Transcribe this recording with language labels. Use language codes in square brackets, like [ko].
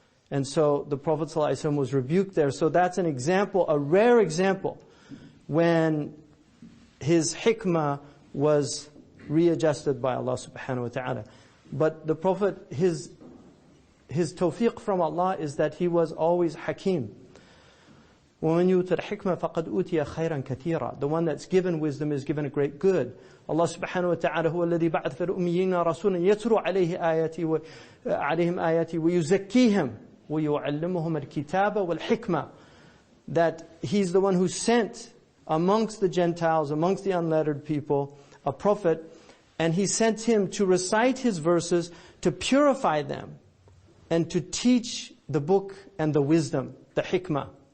[en] And so the Prophet ﷺ was rebuked there. So that's an example, a rare example, when his hikmah was readjusted by Allah subhanahu wa ta'ala. But the Prophet, his tawfiq from Allah is that he was always hakim. [ar] وَمَنْ يُؤْتَ الْحِكْمَةَ فَقَدْ أُوتِيَ خَيْرًا كَثِيرًا. [en] The one that's given wisdom is given a great good. [ar] Allah subhanahu wa ta'ala هو الذي بعث في الأميين رسولا يتلو عليهم آياته ويزكيهم ويعلمهم الكتاب والحكمة. [en] That he's the one who sent amongst the Gentiles, amongst the unlettered people, a prophet, and he sent him to recite his verses, to purify them, and to teach the book and the wisdom, the hikmah.